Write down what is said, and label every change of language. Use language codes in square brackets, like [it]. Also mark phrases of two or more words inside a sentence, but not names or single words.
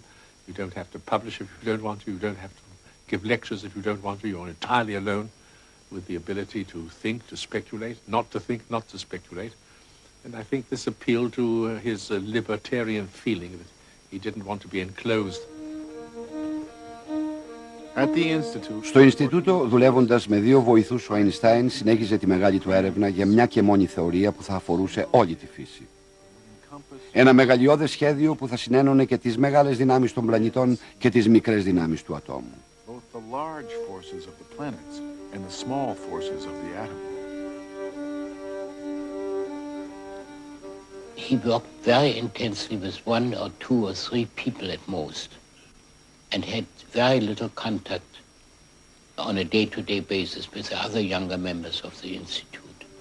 [en] You don't have to publish if you don't want to. You don't have to give lectures if you don't want to. You're entirely alone with the ability to think, to speculate, not to think, not to speculate. And I think this appealed to his libertarian feeling that he didn't want to be enclosed. [el] Στο Ινστιτούτο, δουλεύοντας με 2 βοηθούς, ο Αϊνστάιν συνέχιζε τη μεγάλη του έρευνα για μια και μόνη θεωρία που θα αφορούσε όλη τη φύση. Ένα μεγαλειώδες σχέδιο που θα συνένωνε και τις μεγάλες δυνάμεις των πλανητών και τις μικρές δυνάμεις του ατόμου. [en] He worked very intensely with 1 or 2 or 3 people at most and had very little contact on a day-to-day basis with the other younger members of the Institute.